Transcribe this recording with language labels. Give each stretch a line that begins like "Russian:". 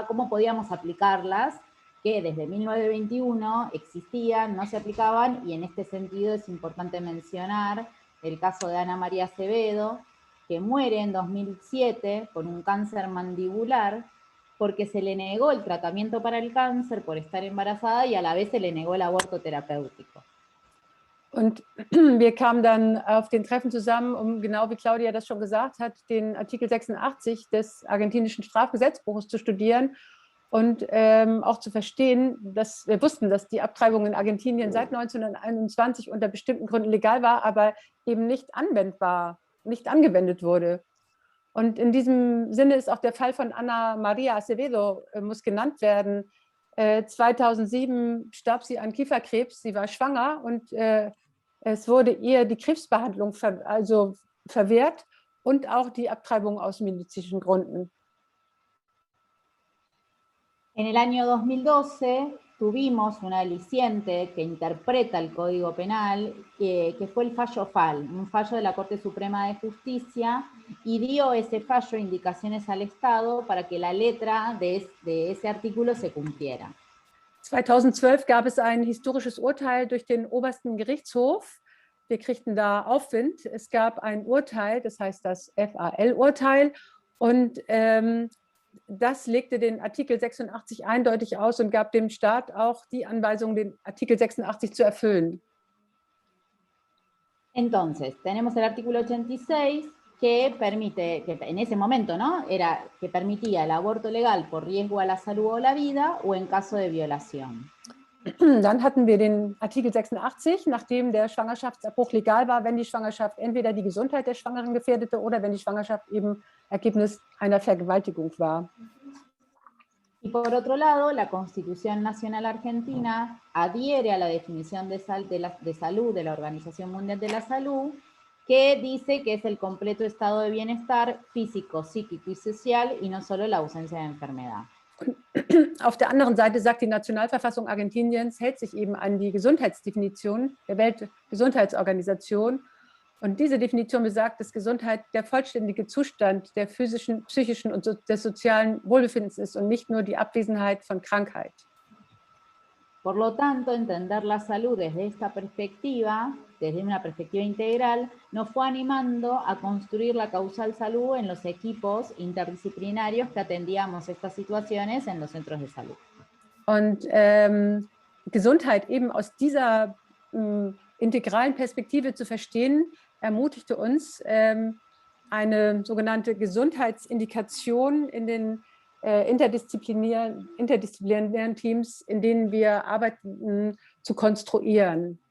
Spanish: podíamos aplicarlas, que desde 1921 existían, no se aplicaban, y en este sentido es importante mencionar el caso de Ana María Acevedo, que muere en 2007 con un cáncer mandibular porque se le negó el tratamiento para el cáncer por estar embarazada y a la vez se le negó el aborto terapéutico.
German: Und wir kamen dann auf den Treffen zusammen, um, genau wie Claudia das schon gesagt hat, den Artikel 86 des argentinischen Strafgesetzbuches zu studieren und auch zu verstehen, dass wir wussten, dass die Abtreibung in Argentinien seit 1921 unter bestimmten Gründen legal war, aber eben nicht angewendet wurde. Und in diesem Sinne ist auch der Fall von Ana María Acevedo, muss genannt werden. 2007 starb sie an Kieferkrebs, sie war schwanger und es wurde ihr die Krebsbehandlung verwehrt und auch die Abtreibung aus medizinischen Gründen.
Spanish: En el año 2012 tuvimos un aliciente que interpreta el Código Penal, que fue el fallo FAL, un fallo de la Corte Suprema de Justicia, y dio ese fallo indicaciones al Estado para que la letra de ese artículo se cumpliera.
German: 2012 gab es ein historisches Urteil durch den obersten Gerichtshof. Wir kriegten da Aufwind. Es gab ein Urteil, das heißt das FAL-Urteil, und das legte den Artikel 86 eindeutig aus und gab dem Staat auch die Anweisung, den Artikel 86 zu erfüllen.
Spanish: Entonces, tenemos el artículo 86 que permite, que en ese momento, ¿no? Era que permitía el aborto legal por riesgo a la salud o la vida o en caso de violación.
German: Dann hatten wir den Artikel 86, nachdem der Schwangerschaftsabbruch legal war, wenn die Schwangerschaft entweder die Gesundheit der Schwangeren gefährdete oder wenn die Schwangerschaft eben Ergebnis einer Vergewaltigung war.
Spanish: Y por otro lado, la Constitución Nacional Argentina adhiere a la definición de salud de la Organización Mundial de la Salud, que dice que es el completo estado de bienestar físico, psíquico y social y no solo la ausencia de enfermedad.
German: Auf der anderen Seite sagt die Nationalverfassung Argentiniens, hält sich eben an die Gesundheitsdefinition der Weltgesundheitsorganisation. Und diese Definition besagt, dass Gesundheit der vollständige Zustand der physischen, psychischen und des sozialen Wohlbefindens ist und nicht nur die Abwesenheit von Krankheit.
Spanish: Por lo tanto, entender la salud desde esta perspectiva, desde una perspectiva integral, nos fue animando a construir la causal salud en los equipos interdisciplinarios que atendíamos estas situaciones en los centros de salud.
German: Und Gesundheit eben aus dieser integralen Perspektive zu verstehen, ermutigte uns, eine sogenannte Gesundheitsindikation in den interdisziplinären Teams, in denen wir arbeiten, zu konstruieren.